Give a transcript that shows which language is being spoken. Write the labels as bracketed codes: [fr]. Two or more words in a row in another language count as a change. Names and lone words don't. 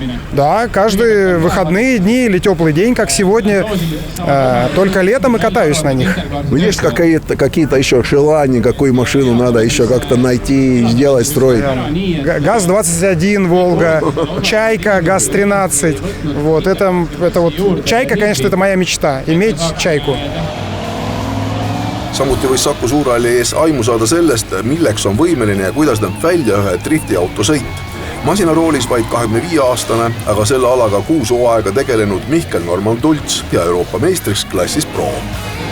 [ru] Да, каждые выходные дни или теплый день, как сегодня, только летом и катаюсь на них. Есть какие-то еще желания, какую машину надо еще как-то найти, сделать, строить? ГАЗ-21, Волга, Чайка, ГАЗ-13. Чайка, конечно, это моя мечта, иметь Чайку. [et] Samuti võis Saku Suurhalli ees aimu saada sellest, milleks on võimeline ja kuidas näeb välja ühe driftiauto sõit. Masinaroolis vaid 25-aastane, aga selle alaga 6 hooaega tegelenud Mihkel Norman Tults ja Euroopa meistriks klassis Pro.